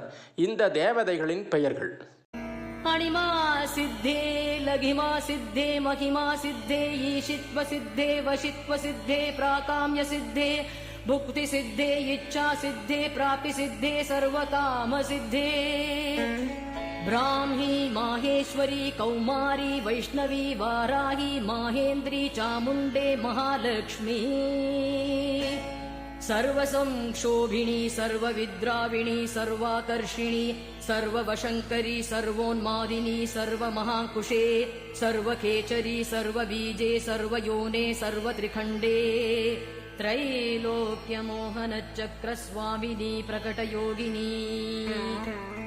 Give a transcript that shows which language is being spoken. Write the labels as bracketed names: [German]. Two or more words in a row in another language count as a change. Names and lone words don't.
[Tamil] இந்த தேவதைகளின் பெயர்கள்: அணிமா சித்தே, லகிமா சித்தே, மகிமா சித்தே, ஈஷித்வ சித்தே, வசித்வ சித்தே, பிராகாம்ய சித்தே, புக்தி சித்தே, இச்சா சித்தே, பிராப்தி சித்தே, சர்வகாம சித்தே. [Sanskrit] ब्राह्मी माहेश्वरी कौमारी वैष्णवी वाराही माहेन्द्री चामुण्डे महालक्ष्मी सर्वसंक्षोभिणी सर्वविद्राविणी सर्वाकर्षिणी सर्ववशङ्करी सर्वोन्मादिनी सर्वमहाकुशे सर्वखेचरी सर्वबीजे सर्वयोने सर्वत्रिखण्डे त्रैलोक्यमोहनचक्रस्वामिनी प्रकटयोगिनी